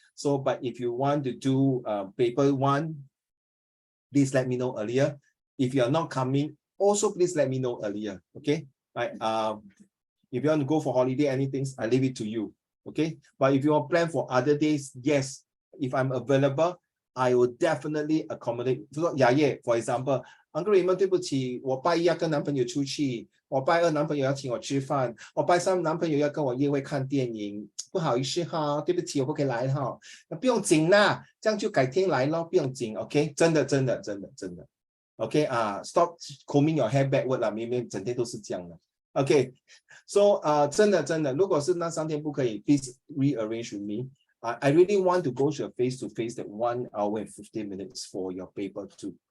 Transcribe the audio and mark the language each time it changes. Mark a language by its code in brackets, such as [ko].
[en] So, but if you want to do paper 1, please let me know earlier. If you are not coming, also please let me know earlier. Okay. Right. If you want to go for holiday, anything, I leave it to you. Okay. But if you want to plan for other days, yes, if I'm available, I will definitely accommodate. For example, Uncle Raymond, [zh] 对不起，我拜一要跟男朋友出去，我拜二男朋友要请我吃饭，我拜三男朋友要跟我约会看电影，不好意思哈，对不起，我不可以来哈。不用紧啦，这样就改天来咯，不用紧 ，OK？真的。 [en] OK stop combing your hair backward 啦， [zh] 明明整天都是这样的。 [en] OK, so [zh] 真的，如果是那3天不可以 [en] please rearrange with me. I really want to go to a face-to-face that 1 hour and 15 minutes for your paper 2.